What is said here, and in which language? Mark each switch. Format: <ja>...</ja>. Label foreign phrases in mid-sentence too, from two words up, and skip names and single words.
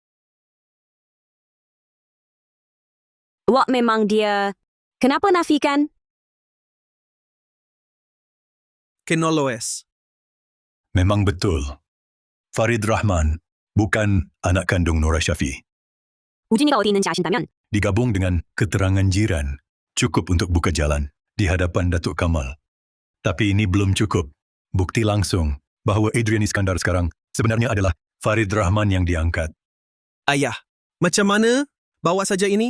<ms>Awak memang dia. Kenapa nafikan? Kenoloes. Memang betul. Farid Rahman bukan anak kandung Nora Syafi. 无尽的奥地能假信单 Digabung dengan keterangan jiran, cukup untuk buka jalan di hadapan Datuk Kamal. Tapi ini belum cukup. Bukti langsung bahawa Adrian Iskandar sekarang sebenarnya adalah Farid Rahman yang diangkat. Ayah, macam mana? Bawa saja ini.</ms>